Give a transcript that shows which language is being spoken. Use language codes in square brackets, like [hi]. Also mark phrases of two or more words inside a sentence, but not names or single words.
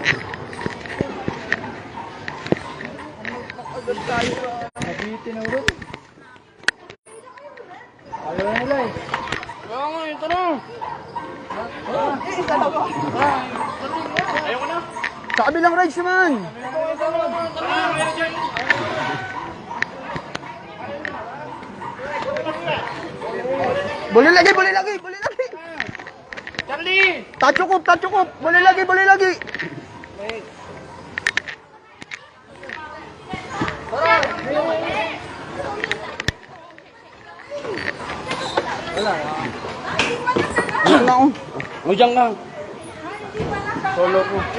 [tl] Nabitin na ulit. Ayaw na nila eh. Oo nga, ito na. Ayaw ko na. Sa kabilang rides naman. [ms] Boleh lagi. [tl] Charlie! [ms] Tak cukup. Boleh lagi. [tl] Wala ako. O, dyan lang. Solo ko.